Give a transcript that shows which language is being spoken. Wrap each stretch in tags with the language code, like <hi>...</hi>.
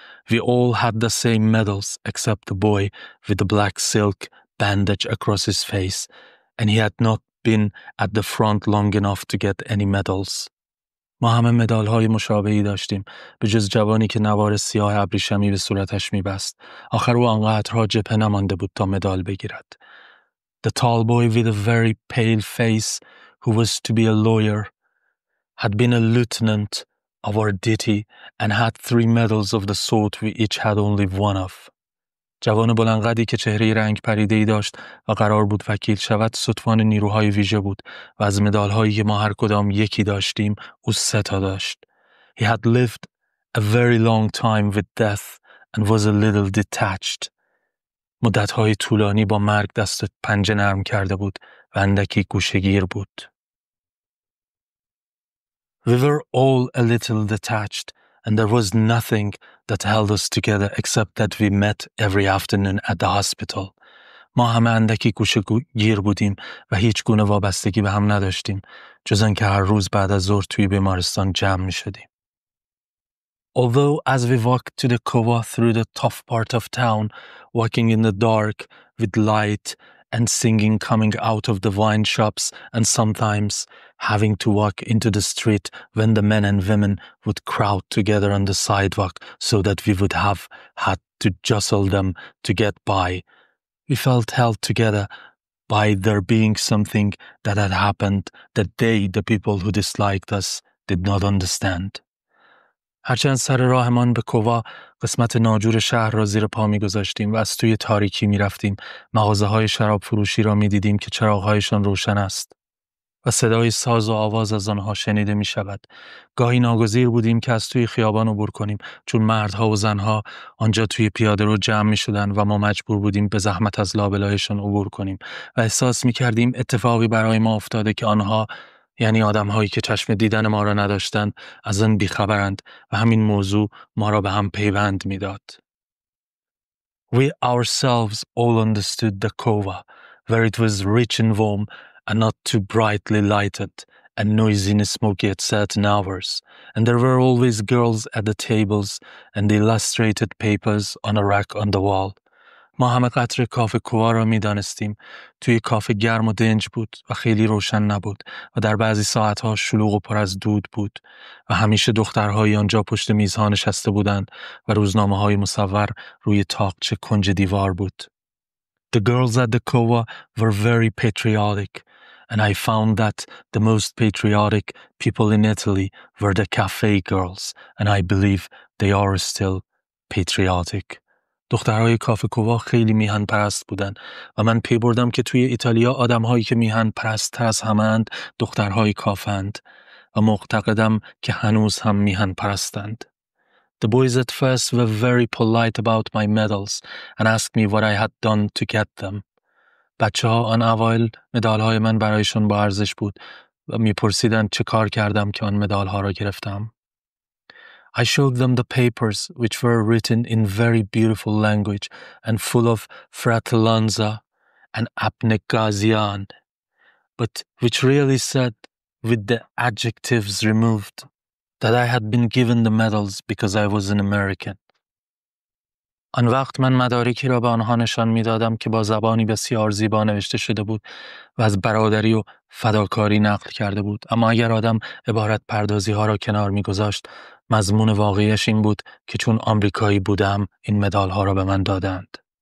<en>We all had the same medals except the boy with the black silk bandage across his face, and he had not been at the front long enough to get any medals.</en> <fa>ما همه مدال‌های مشابهی داشتیم به جز جوانی که نوار سیاه ابریشمی به صورتش می‌بست. آخر او آنقدرها جبهه نمانده بود تا مدال بگیرد.</fa> <en>The tall boy with a very pale face who was to be a lawyer had been a lieutenant of our ditty and had 3 medals of the sort we each had only one of.</en> <fa>جوان بلندقدی که چهره رنگ پریده‌ای داشت و قرار بود وکیل شود ستوان نیروهای ویژه بود و از مدال‌هایی که ما هر کدام یکی داشتیم او 3 تا داشت.</fa> <en>He had lived a very long time with death and was a little detached.</en> <fa>مدت‌های طولانی با مرگ دست پنجه نرم کرده بود و اندکی گوشه‌گیر بود.</fa> <en>We were all a little detached and there was nothing that held us together except that we met every afternoon at the hospital.</en> <fa>ما همه اندکی گوشه‌گیر بودیم و هیچ گونه وابستگی به هم نداشتیم جز آنکه هر روز بعد از ظهر توی بیمارستان جمع می‌شدیم.</fa> <en>Although as we walked to the Kova through the tough part of town, walking in the dark with light and singing coming out of the wine shops and sometimes having to walk into the street when the men and women would crowd together on the sidewalk so that we would have had to jostle them to get by. We felt held together by there being something that had happened that they, the people who disliked us, did not understand.</en> <fa>هرچند سر راهمان به کووا قسمت ناجور شهر را زیر پا می‌گذاشتیم و از توی تاریکی می‌رفتیم، مغازه‌های شراب فروشی را می‌دیدیم که چراغ‌هایشان روشن است و صدای ساز و آواز از آنها شنیده می‌شود. گاهی ناگزیر بودیم که از توی خیابان عبور کنیم چون مردها و زنها آنجا توی پیاده‌رو جمع می‌شدند و ما مجبور بودیم به زحمت از لابلایشان عبور کنیم و احساس می‌کردیم اتفاقی برای ما افتاده که آنها، یعنی آدم‌هایی که چشم دیدن ما را نداشتند، از آن بیخبرند و همین موضوع ما را به هم پیوند می‌داد.</fa> <en>We ourselves all understood the Kova, where it was rich and warm and not too brightly lighted and noisy and smoky at certain hours, and there were always girls at the tables and the illustrated papers on a rack on the wall.</en> <fa>ما همه قطر کافه کووا را می دانستیم. توی کافه گرم و دنج بود و خیلی روشن نبود و در بعضی ساعتها شلوغ و پر از دود بود و همیشه دخترهایی آنجا پشت میزها نشسته بودند و روزنامه‌های مصور روی تاقچه کنج دیوار بود.</fa> <en>The girls at the Kova were very patriotic, and I found that the most patriotic people in Italy were the cafe girls, and I believe they are still patriotic.</en> <fa>دخترهای کافه کووا خیلی میهن پرست بودن و من پی بردم که توی ایتالیا آدمهایی که میهن پرست تر از همه‌اند دخترهای کافند و معتقدم که هنوز هم میهن پرستند.</fa> <en>The boys at first were very polite about my medals and asked me what I had done to get them.</en> <fa>بچه ها آن اوایل مدالهای من برایشون با ارزش بود و میپرسیدند چه کار کردم که آن مدالها را گرفتم.</fa> <en>I showed them the papers which were written in very beautiful language and full of fratellanza and abnegazione, but which really said, with the adjectives removed, that I had been given the medals because I was an American.</en> <fa>آن وقت من مدارکی را به آنها نشان می‌دادم که با زبانی بسیار زیبا نوشته شده بود و از برادری و فداکاری نقل کرده بود، اما اگر آدم عبارت پردازی ها را کنار می‌گذاشت، مضمون واقعیش این بود که چون آمریکایی بودم این مدال ها را به من دادند.</fa>